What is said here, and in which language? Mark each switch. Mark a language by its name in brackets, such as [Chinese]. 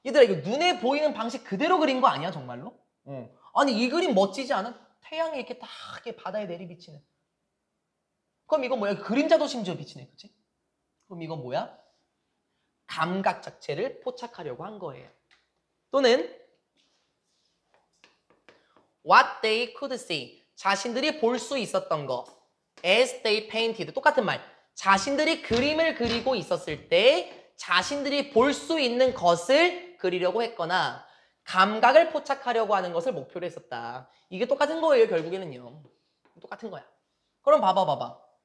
[Korean] 얘들아 이거 눈에 보이는 방식 그대로 그린 거 아니야 정말로? 아니 이 그림 멋지지 않아? 태양이 이렇게 딱 이렇게 바다에 내리비치는. 그럼 이건 뭐야? 그림자도 심지어 비치네, 그치? 그럼 이건 뭐야? 감각 자체를 포착하려고 한 거예요. 또는 [English] what they could see. [Korean] 자신들이 볼 수 있었던 거. [English] as they painted. [Korean] 똑같은 말. 자신들이 그림을 그리고 있었을 때 자신들이 볼 수 있는 것을 그리려고 했거나 감각을 포착하려고 하는 것을 목표로 했었다. 이게 똑같은 거예요, 결국에는요. 똑같은 거야. 그럼 봐봐.